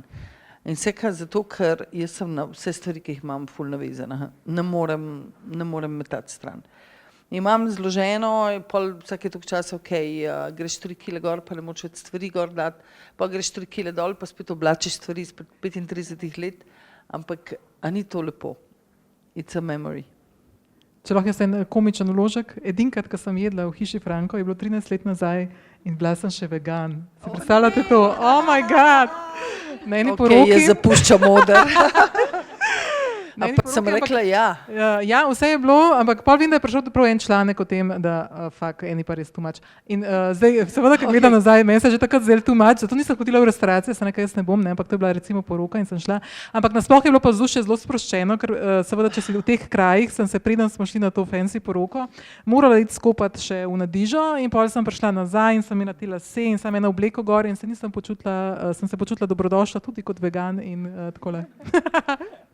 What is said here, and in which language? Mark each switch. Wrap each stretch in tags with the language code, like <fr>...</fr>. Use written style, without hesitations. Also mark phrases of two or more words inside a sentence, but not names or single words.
<sl>In vseka zato, ker jaz sem na vse stvari, ki jih imam, ful navezana. Ne morem metati stran. Imam zloženo, pol vsake toliko časa, greš 3 kile gor, pa ne moč več stvari gor dati, pa greš 3 kile dol, pa spet oblačiš stvari izpred 35 let, ampak a ni to lepo?</sl> <en>It's a memory.</en> <sl>Če lahko jaz en komičen vložek, edinkrat, ko sem jedla v hiši Franko, je bilo 13 let nazaj in bila sem še vegan. Se predstavljate to?</sl> <en>Oh my God!</en> <sl>Na eni poroki. Jaz zapuščam oder. Pa sem rekla ja. Ja, vse je bilo, ampak pol vem, da je prišel prav en članek o tem, da eni pa res</sl> <en>too much.</en> <sl>In zdaj, seveda, ko gledam nazaj, meni se je že takrat zdelo</sl> <en>too much,</en> <sl>zato nisem hodila v restauracije, sem nekaj jaz ne bom, ampak to je bila recimo poroka in sem šla. Ampak nasploh je bilo pa vzdušje zelo sproščeno, ker seveda, če si v teh krajih, sem se preden smo šli na to fancy poroko, morala iti skopati še v Nadižo in pol sem prišla nazaj in sem imela te lase in sem ena obleko gor in sem se počutila dobrodošla tudi kot vegan in takole.</sl>